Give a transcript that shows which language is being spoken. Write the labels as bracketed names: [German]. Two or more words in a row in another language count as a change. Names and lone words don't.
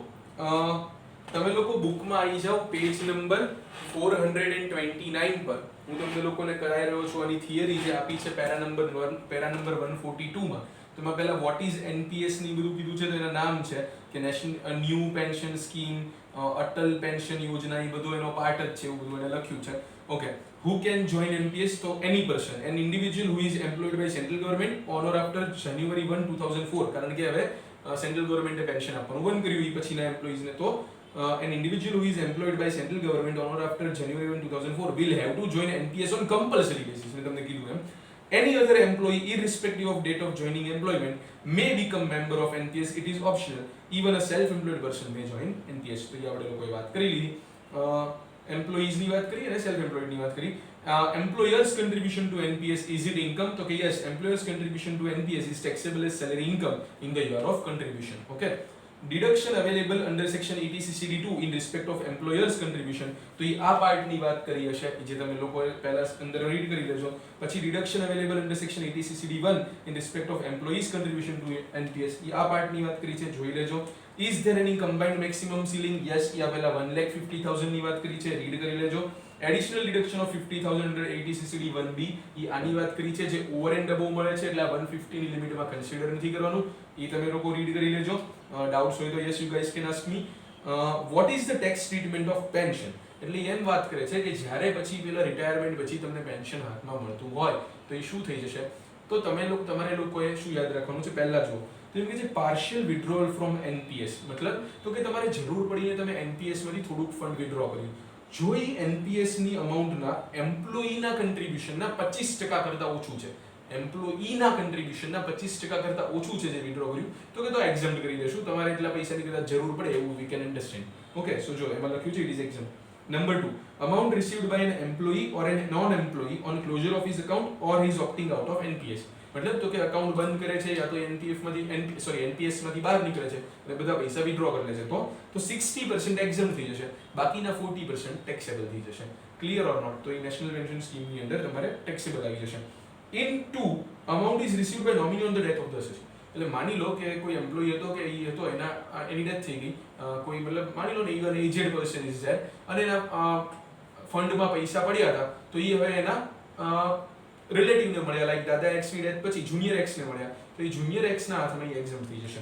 [Gujarati] તમે લોકો બુકમાં આવી જાઓ પેજ નંબર 429 પર. હું તમને લોકોને કરાવી રહ્યો છું આની થિયરી જે આપી છે પેરા નંબર 142 માં. તો મેં પહેલા [English] what is NPS [Gujarati] ની બધું કીધું છે. તો એના નામ છે કે નેશનલ ન્યૂ પેન્શન સ્કીમ, અટલ પેન્શન યોજના, એ બધું એનો પાર્ટ જ છે, એવું બધું એને લખ્યું છે. ઓકે, [English] who can join NPS? તો any person, an individual who is employed by central government on or after January 1 2004. [Gujarati] કારણ કે હવે [English] central governmentે [Gujarati] પેન્શન આપવાનું બંધ કર્યું એ પછીના એમ્પ્લોઈઝને. [English] તો an individual who is employed by central government on or after January 1 2004 will have to join NPS on compulsory basis. [Gujarati] મેં તમને કીધું એમ. [English] Any other employee irrespective of date of joining employment may become member of NPS. It is optional. Even a self-employed person may join NPS. [Gujarati] તો એ આપણે લોકોએ વાત કરી લીધી. એમ્પ્લોઈઝ ની વાત કરી અને [English] self employed [Gujarati] ની વાત કરી. [English] Employers contribution to NPS, is it income? તો કે yes, employers contribution to NPS is taxable as salary income in the year of contribution. Okay, deduction available under section 80CCD2 in respect of employers contribution. [Gujarati] તો એ આ પાર્ટ ની વાત કરી હશે જે તમે લોકો પહેલા અંદર રીડ કરી લેજો. [English] પછી deduction available under section 80CCD1 in respect of employees contribution to NPS, [Gujarati] એ આ પાર્ટ ની વાત કરી છે, જોઈ લેજો. [English] Is there any combined maximum ceiling? Yes, [Gujarati] એ પહેલા 1,50,000 ની વાત કરી છે, રીડ કરી લેજો. [English] Additional deduction of 50,000 under 80CCD1B, [Gujarati] એ આની વાત કરી છે, જે [English] over and above [Gujarati] મળે છે એટલે 150 ની લિમિટમાં કન્સિડર નથી કરવાનું. એ તમે લોકો રીડ કરી લેજો. ડાઉટ્સ હોય તો [English] yes you guys can ask me. What is the tax treatment of pension? [Gujarati] એટલે એમ વાત કરે છે કે જ્યારે પછી પેલા રિટાયરમેન્ટ પછી તમને પેન્શન હાથમાં મળતું હોય તો એ શું થઈ જશે. તો તમારે લોકોએ શું યાદ રાખવાનું છે, પહેલા જુઓ તો એમ કે છે [English] partial withdrawal from NPS. [Gujarati] મતલબ તો કે તમારે જરૂર પડીને તમે એનપીએસ માંથી થોડુંક ફંડ વિથડ્રો કર્યું. જો એ એનપીએસ ની અમાઉન્ટના એમ્પ્લોયીના કન્ટ્રીબ્યુશનના 25% કરતા ઓછું છે, એમ્પ્લોયીના કન્ટ્રીબ્યુશનના 25% કરતા ઓછું છે જે વિથડ્રો કર્યું, તો કે તો એક્ઝમ્પ્ટ કરી દેશું. તમારે એટલા પૈસાની કદાચ જરૂર પડે એવું [English] we can understand. okay, so [Gujarati] જો એમાં લખ્યું છે [English] it is exempt. Number 2, amount received by an employee or a non-employee on closure of his account or his opting out of NPS. [Gujarati] મતલબ તો કે અકાઉન્ટ બંધ કરે છે યા તો એનપીએફ માંથી એનપીએસ માંથી બહાર નીકળે છે અને બધા પૈસા વિથડ્રો કરી લે છે, તો 60% એક્ઝમ્પ્ટ થઈ જશે, બાકીના 40% ટેક્સેબલ થઈ જશે. [English] clear or not? [Gujarati] તો એ નેશનલ પેન્શન સ્કીમ ની અંદર તમારે ટેક્સેબલ આવી જશે. [English] In 2, amount is received by nominee on the death of the associate. [Gujarati] એટલે માની લો કે કોઈ એમ્પ્લોયી હતો કે એ હતો એની ડેથ થઈ ગઈ, કોઈ મતલબ માની લો ને [English] even aged person is there [Gujarati] અને એના ફંડમાં પૈસા પડ્યા હતા, તો એ હવે એના રિલેટિવને મળ્યા, લાઈક દાદા એક્સ ની ડેથ પછી જુનિયર એક્સ ને મળ્યા, તો એ જુનિયર એક્સ ના હાથમાં એક્ઝમ્પ્ટ થઈ જશે.